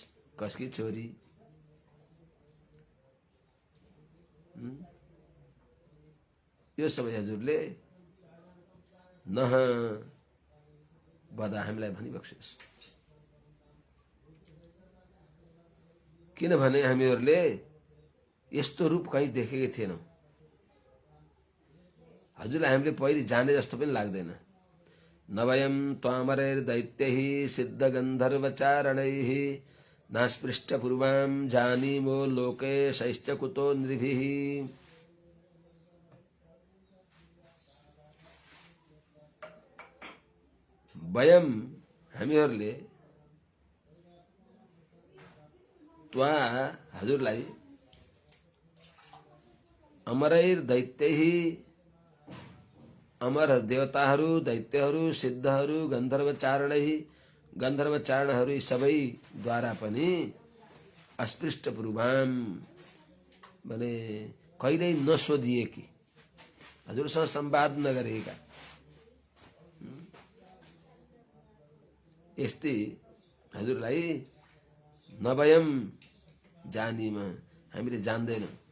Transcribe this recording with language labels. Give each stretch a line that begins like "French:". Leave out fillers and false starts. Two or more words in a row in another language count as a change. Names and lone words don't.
Nepali: कसकी छोरी, यो सबै हजुरले नह बदा हामीलाई भनिबक्सियोस्। किनभने हामीहरूले यस्तो रूप कहीँ देखेकै थिएनौं। हजुरलाई हामीले पहिले जाने जस्तो पनि लाग्दैन।
Sanskrit: नवयम त्वामरैर्दैत्यैः सिद्ध गन्धर्वचारणैः नास्पृष्ट पूर्वां जानीमो लोकेशैश्च कुतो नृभिः।
Nepali: वयम, हामीहरूले त्वा,
Sanskrit: हजुरलाई अमरैर दैत्यैः, अमर
Nepali: देवताहरू, दैत्यहरू, सिद्धहरू, गन्धर्वचारणैः, गन्धर्वचारणहरू सबै द्वारा पनि
Sanskrit: अस्पृष्ट पूर्वाम
Nepali: भने कहिल्यै नसोधिएकी, हजुरसँग संवाद नगरेका यस्तै हजुरलाई
Sanskrit: नवयम जानीम,
Nepali: हामीले जान्दैनौँ।